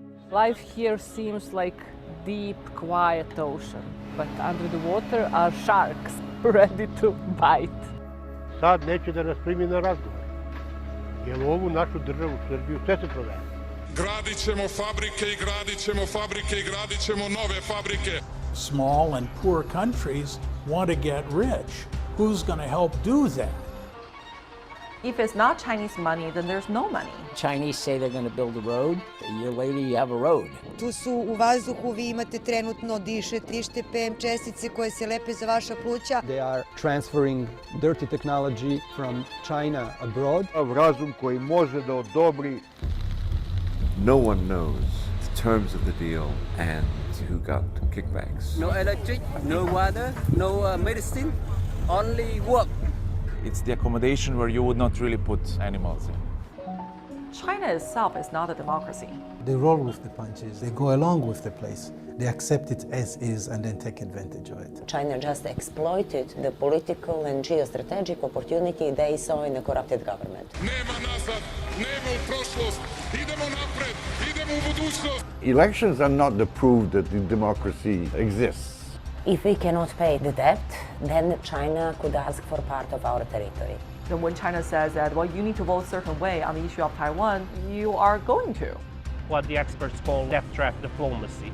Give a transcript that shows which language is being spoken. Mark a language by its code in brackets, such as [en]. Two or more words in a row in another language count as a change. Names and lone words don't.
[en] Life here seems like deep, quiet ocean, but under the water are sharks ready to bite. [sr] Sad neće da nas primi na razgovor, jer ovu našu državu Srbiju sve se prodaje. Gradit ćemo fabrike i gradit ćemo fabrike i gradit ćemo nove fabrike. [en] Small and poor countries want to get rich. Who's going to help do that? If it's not Chinese money, then there's no money. Chinese say they're going to build a road. A year later, you have a road. [sr] Tu su u vazduhu, vi imate trenutno dišete PM čestice koje se lepe za vaša pluća. [en] They are transferring dirty technology from China abroad. [sr] Razum koji može da odobri. [en] No one knows the terms of the deal and who got kickbacks. No electric, no water, no medicine, only work. It's the accommodation where you would not really put animals in. China itself is not a democracy. They roll with the punches, they go along with the place. They accept it as is and then take advantage of it. China just exploited the political and geostrategic opportunity they saw in a corrupted government. [sr] Nema nazad, nema u prošlost, idemo napred, idemo u budućnost. [en] Elections are not the proof that the democracy exists. If we cannot pay the debt, then China could ask for part of our territory. Then when China says that, well, you need to vote a certain way on the issue of Taiwan, you are going to. What the experts call death trap diplomacy.